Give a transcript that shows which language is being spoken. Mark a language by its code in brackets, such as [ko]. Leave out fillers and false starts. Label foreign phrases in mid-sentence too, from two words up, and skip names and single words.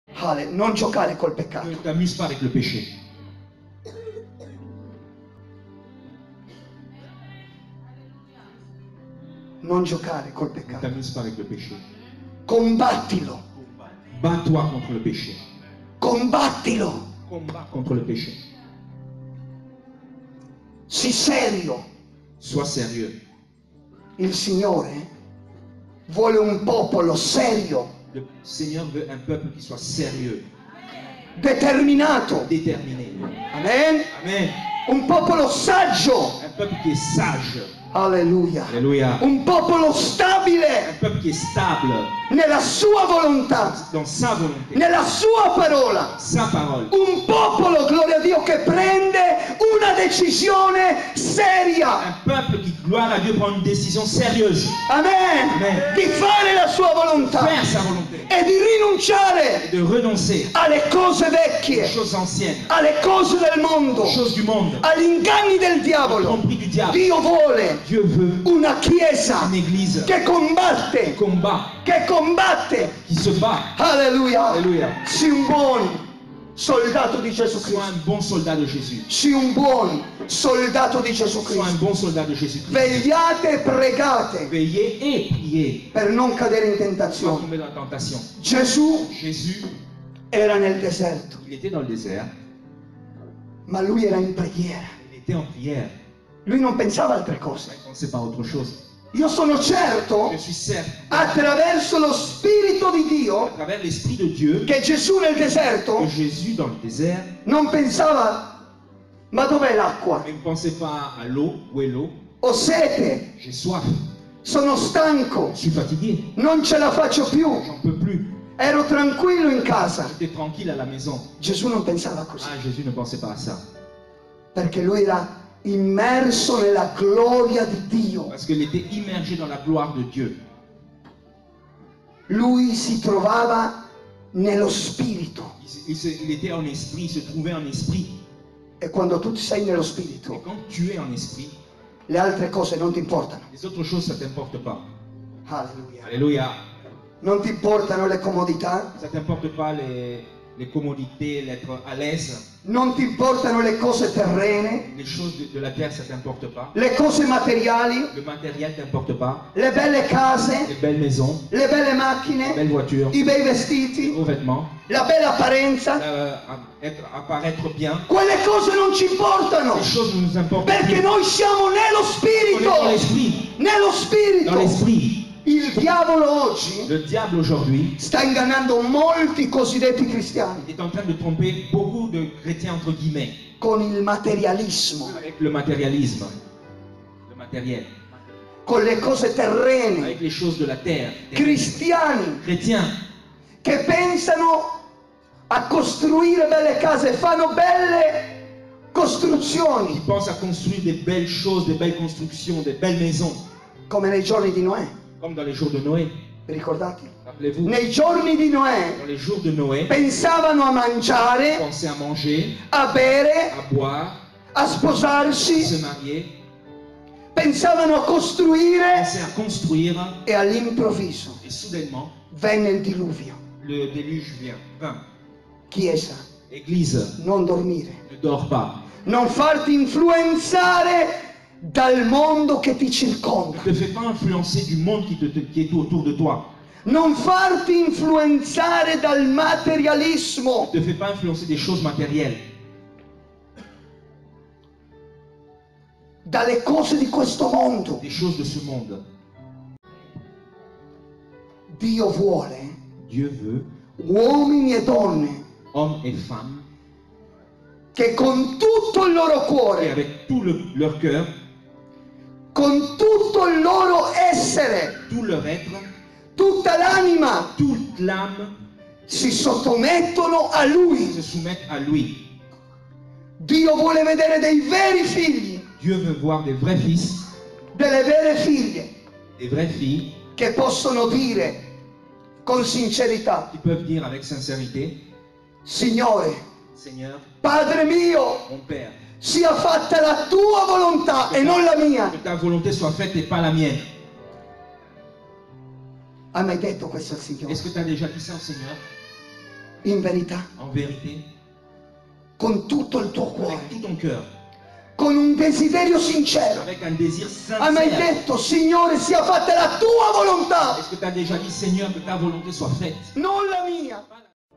[it] Non giocare col peccato. [fr] Ne t'amuse pas avec le péché. [it] Non giocare col [fr] Ne [it] peccato. [fr] t'amuse pas avec le péché. [it] Combattilo. [fr] Bats-toi contre le péché. [it] Combattilo. [fr] Combat contre le péché. [it] Sii serio. [fr] Sois sérieux. [it] Il Signore vuole un popolo serio, [fr] Le Seigneur veut un peuple qui soit sérieux, [it] determinato. [fr] déterminé. [it] Amen. [fr] Amen. [it] Un popolo saggio. [fr] Un peuple qui est sage. [it] Alleluia. [fr] Alléluia. [it] Un popolo stabile [fr] Un peuple qui est stable [it] nella sua volontà, [fr] dans sa volonté, [it] nella sua parola. [fr] sa parole. [it] Un popolo, gloria a Dio, che prende una decisione seria. [fr] Un peuple qui, gloire à Dieu, prend une décision sérieuse. [it] Amen. [fr] Amen. [it] Di fare la sua volontà [fr] Faire sa volonté. [it] e di rinunciare [fr] Et de renoncer [it] alle cose [fr] aux [it] vecchie, [fr] choses anciennes, [it] alle cose del mondo, [fr] aux choses du monde, [it] agli inganni del [fr] aux [it] diavolo. [fr] tromperies du diable. [it] Dio vuole [fr] Dieu veut [it] una chiesa [fr] une église [it] che [fr] qui [it] combatte, [fr] combat, [it] che combatte. [fr] qui se bat. [it] Alleluia. [fr] Alleluia. [it] Sii un buon soldato di Gesù [fr] Sois [it] Cristo. [fr] un bon soldat de Jésus. [it] Sii un buon soldato di Gesù [fr] Sois un [it] Cristo. [fr] bon soldat de Jésus-Christ. [it] Vegliate e pregate [fr] Veillez et priez [it] per non cadere in [fr] sans [it] tentazione. [fr] tomber dans la tentation. [it] Gesù [fr] Jésus, [it] era nel deserto, [fr] il était dans le désert, [it] ma lui era in preghiera. [fr] il était en prière. [it] Lui non pensava a altre cose. [fr] Il ne pensait pas à autre chose. [it] Io sono certo, [fr] Je suis certain, [it] attraverso lo Spirito di [fr] à [it] Dio, [fr] travers l'Esprit de Dieu, [it] che Gesù nel [fr] que [it] deserto [fr] Jésus dans le désert [it] non pensava, ma dov'è l'acqua? [fr] ne pensait pas à l'eau. Où est l'eau? [it] Ho sete, [fr] J'ai soif, [it] sono stanco, [fr] je suis fatigué, [it] non ce la faccio più. [fr] j'en peux plus. [it] Ero tranquillo in casa. [fr] J'étais tranquille à la maison. [it] Gesù non pensava così, [fr] Ah, Jésus ne pensait pas à ça. [it] perché lui era immerso nella gloria di Dio. [fr] Parce qu'il était immergé dans la gloire de Dieu. [it] Lui si trovava nello Spirito. [fr] Il était en esprit, il se trouvait en esprit. [it] E quando tu sei nello [fr] Et [it] Spirito, [fr] quand tu es en esprit, [it] le altre cose non ti importano. [fr] les autres choses, ça ne t'importe pas. [it] Alleluia. [fr] Alléluia. [it] Non ti importano le comodità, [fr] Ça ne t'importe pas les commodités, l'être à l'aise. [it] non ti importano le cose terrene, [fr] Les choses de la terre, ça ne t'importe pas. [it] le cose materiali, [fr] Le matériel ne t'importe pas. [it] le belle case, [fr] Les belles maisons, [it] le belle [fr] les [it] macchine, [fr] belles voitures, [it] i bei [fr] les [it] vestiti, [fr] beaux vêtements, [it] la bella apparenza. [fr] apparaître bien. [it] Quelle cose non ci importano, [fr] Les choses ne nous importent [it] perché [fr] plus. [it] noi siamo nello [fr] On est dans [it] Spirito. [fr] l'esprit. [it] Nello [fr] Dans [it] Spirito. [fr] l'esprit. [it] Il diavolo oggi [fr] Le diable aujourd'hui [it] sta ingannando molti cosiddetti cristiani [fr] est en train de tromper beaucoup de chrétiens entre guillemets [it] con il materialismo, [fr] avec le matérialisme, le matériel, [it] con le cose terrene, [fr] avec les choses de la terre. [it] cristiani [fr] Chrétiens [it] che pensano a costruire belle case, fanno belle [fr] qui [it] costruzioni [fr] pensent à construire des belles choses, des belles constructions, des belles maisons, [it] come nei giorni di Noè. [fr] comme dans les jours de Noé. [it] Vi ricordate? [fr] Rappelez-vous, [it] Nei giorni di Noè [fr] dans les jours de Noé, [it] pensavano a mangiare, [fr] penser à manger, [it] a bere, [fr] à boire, [it] a sposarsi, [fr] se marier, [it] pensavano a costruire [fr] penser à construire, [it] e all'improvviso [fr] et soudainement, [it] venne il diluvio. [fr] le déluge vient. Vint. [it] Chiesa, [fr] Église, [it] non dormire, [fr] ne dors pas. [it] non farti influenzare dal mondo che ti circonda, [fr] Ne te fais pas influencer du monde qui est autour de toi. [it] non farti influenzare dal materialismo, [fr] Ne te fais pas influencer des choses matérielles, [it] dalle cose di questo mondo. [fr] des choses de ce monde. [it] Dio vuole [fr] Dieu veut, [it] uomini e donne [fr] hommes et femmes, [it] che con tutto il loro [fr] et [it] cuore, [fr] avec tout leur cœur, [it] con tutto il loro essere, [fr] tout leur être, [it] tutta l'anima, [fr] toute l'âme, [it] si sottomettono a Lui. [fr] se soumettent à lui. [it] Dio vuole vedere dei veri figli, [fr] Dieu veut voir des vrais fils, [it] delle vere figlie, [fr] des vraies filles, [it] che possono dire con sincerità: [fr] qui peuvent dire avec sincérité, [it] Signore, [fr] Seigneur, [it] Padre mio, [fr] mon Père, [it] sia fatta la tua volontà e non la mia. [fr] que ta volonté soit faite et pas la mienne. [it] Hai mai detto questo al Signore? [fr] Est-ce que tu as déjà dit ça au Seigneur? [it] in verità, [fr] en vérité, [it] con tutto il tuo [fr] avec [it] cuore, [fr] tout ton cœur, [it] con un desiderio sincero, [fr] avec un désir [it] hai mai [fr] sincère. [it] detto, Signore, sia fatta la tua volontà, [fr] Est-ce que tu as déjà dit, Seigneur, que ta volonté soit faite? [it] non la mia?